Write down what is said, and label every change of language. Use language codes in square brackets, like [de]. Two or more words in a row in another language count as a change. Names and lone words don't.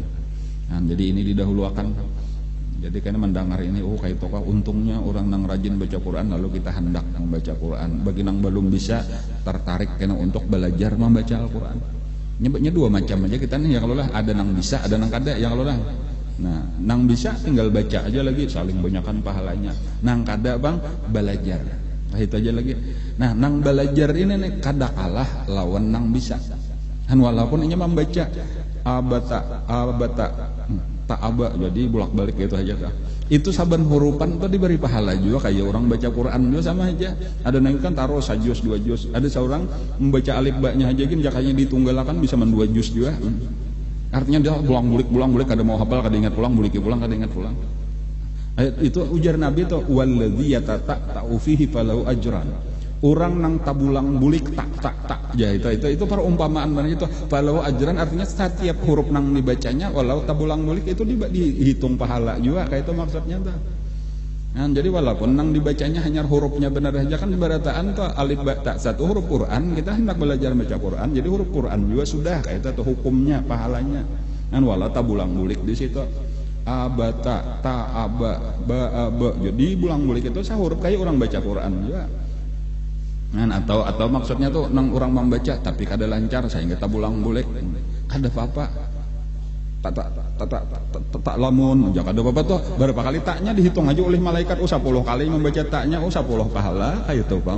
[bjn] Nah, jadi ini didahulukan. Jadi kayaknya mendengar ini, kayak tokah untungnya orang yang rajin baca Quran lalu kita hendak membaca Quran. Bagi yang belum bisa tertarik kayaknya untuk belajar membaca Al-Quran. Nyebutnya 2 macam aja kita nih ya kalau lah ada yang bisa, ada yang kada ya kalau lah. Nah, nang bisa tinggal baca aja lagi saling banyakkan pahalanya. Nang kada bang belajar. Nah, itu aja lagi. Nah, nang belajar ini nih kada kalah lawan nang bisa. Dan walaupun ini membaca abata ta'aba jadi bolak-balik gitu aja kah. Itu saban hurupan itu diberi pahala juga kayak orang baca Quran juga sama aja. Ada nang kan taruh 1 juz 2 juz. Ada seorang membaca alif ba-nya aja gin jakanya ditunggalakan bisa 2 juz juga. Artinya dia pulang-bulik kada mau hafal, kada ingat pulang, kada ingat pulang. Ayat itu ujar Nabi itu [ar] والذي يتتعتع فيه فله أجران. [bjn] Orang nang tabulang bulik tak ya itu perumpamaan mana itu [ar] فله أجران [bjn] artinya setiap huruf nang dibacanya walau tabulang bulik itu dihitung pahala juga kayak itu maksudnya tuh. Nah, jadi walaupun nang dibacanya hanya hurufnya benar saja kan berataan tuh alif ba ta satu huruf Quran kita hendak belajar baca Quran jadi huruf Quran juga sudah kayak itu tuh hukumnya pahalanya. Kan wala tabulang bulik di situ abata ta aba ba ba jadi bulang bulik itu huruf kayak orang baca Quran juga. Kan atau maksudnya tuh nang orang membaca tapi kada lancar sehingga tabulang bulik kada apa-apa. Tak lamun jangan ada apa tuh berapa kali taknya dihitung aja oleh malaikat 10 kali membaca taknya 10 pahala kayak itu bang.